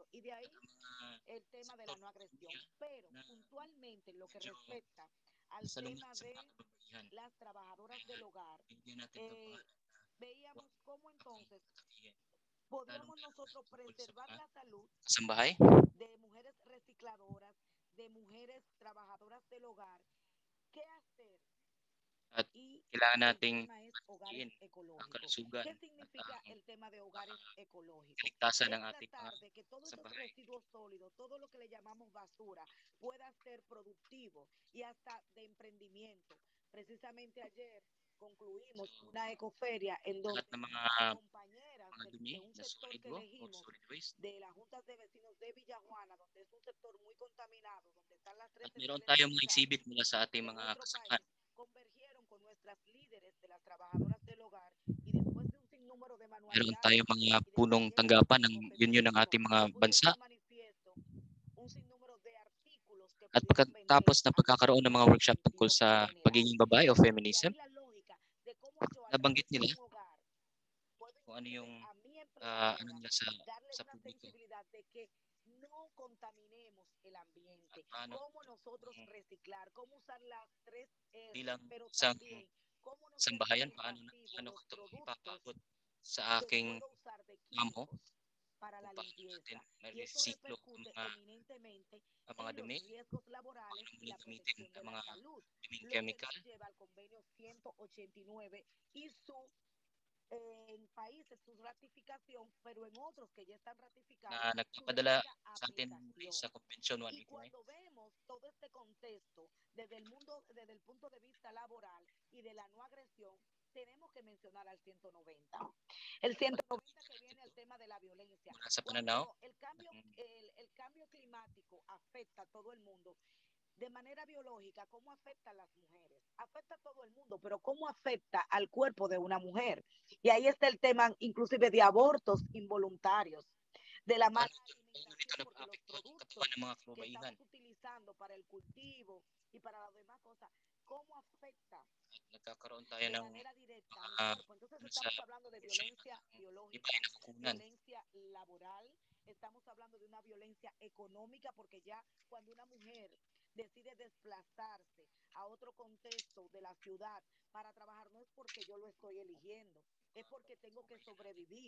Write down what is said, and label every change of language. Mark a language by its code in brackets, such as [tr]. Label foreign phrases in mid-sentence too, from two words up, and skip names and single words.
[es] Y de ahí el tema de la no agresión. Pero puntualmente en lo que respecta al tema de las trabajadoras del hogar, veíamos cómo entonces podíamos nosotros preservar la salud de mujeres recicladoras, de mujeres trabajadoras del hogar. ¿Qué hacer? [tl] At [es] Y [tl] kailangan [es] el [tl] nating [es] tema es hogares ecológicos. ¿Qué significa el tema de hogares ecológicos? [tl] kaligtasan [es] Es [tl] ng ating [es] tratar de que todos esos residuos sólidos, todo lo que le llamamos basura, pueda ser productivo y hasta de emprendimiento. Precisamente ayer concluimos una ecoferia en donde compañeras [tl] mga dumi [es] un [tl] na [es] sector [tl] solid [es] que [tl] or [es] elegimos [en] solid waste. [es] de las juntas de vecinos de Villajuana, donde es un sector muy contaminado, donde están las tres [tl] At mayroon [es] centrales [tl] tayong mga [es] sindicales [tl] exhibit mula sa ating [es] de [tl] mga [es] nuestro [tl] kasamahan. [es] país, convergieron con nuestras líderes de las trabajadoras del hogar y después de un sinnúmero de [tl] Meron [es] manualidades [tl] tayong mga [es] y de [tl] punong [es] talleres [tl] tanggapan ng [es] técnico [tl] union ng [es] femenino, [tl] ating mga [es] se pusieron [tl] bansa. [es] de manifiesto un sinnúmero de artículos que [tl] At [es] pudieran vender [tl] pagkatapos ng [es] a nuestro [tl] pagkakaroon ng mga [es] público [tl] workshop tungkol [es] objetivo [tl] sa [es] general. [tl] pagiging babae o [es] Y de [tl] feminism, [es] ahí la lógica de cómo yo a [tl] nabanggit [es] través de [tl] nila [es] un hogar puedo [tl] kung ano [es] inclusive [tl] yung [es] a mi [tl] ano [es] empleadora [tl] nila [es] darle [tl] sa [es] una [tl] publiko [es] sensibilidad de que no contaminemos el [tl] at [es] ambiente, [tl] paano [es] cómo nosotros reciclar, cómo usar las tres R, [tl] bilang [es] pero [tl] isang [es] también cómo no ser tan [tl] sambahayan paano [es] invasivo [tl] ko [es] los [tl] ito [es] productos [tl] ipapaabot sa [es] que [tl] aking [es] puedo usar de [tl] amo [es] químicos para [tl] kung [es] la [tl] paano natin [es] limpieza. Y eso [tl] ma-recycle [es] repercute eminentemente [tl] ang mga [es] en los [tl] dumi, [es] riesgos [tl] paano [es] laborales y [tl] muna [es] la [tl] gamitin [es] protección de [tl] ang [es] la [tl] mga [es] salud, [tl] duming [es] lo que [tl] chemical [es] nos lleva al convenio 189 y su en países su ratificación, pero en otros que ya están ratificados, [tl] na [es] su [tl] nagpapadala [es] debida [tl] sa atin muli [es] aplicación. [tl] sa Convention [es] Y [tl] 189. [es] cuando vemos todo este contexto desde el mundo, desde el punto de vista laboral y de la no agresión, tenemos que mencionar al 190. El 190 que viene al tema de la violencia. [tl] Mula sa pananaw [es] Cuando el cambio climático afecta a todo el mundo, de manera biológica, ¿cómo afecta a las mujeres? Afecta a todo el mundo, pero ¿cómo afecta al cuerpo de una mujer? Y ahí está el tema inclusive de abortos involuntarios, de la mala alimentación, porque los productos que estamos utilizando para el cultivo y para las demás cosas, ¿cómo afecta [tl] nagkakaroon tayo [es] de [tl] ng [es] manera directa a mi [tl] mga [es] cuerpo? Entonces estamos hablando de violencia [tl] iba ay [es] biológica, [tl] nakukunan. [es] violencia laboral, estamos hablando de una violencia económica, porque ya cuando una mujer decide desplazarse a otro contexto de la ciudad para trabajar, no es porque yo lo estoy eligiendo, es porque tengo que sobrevivir.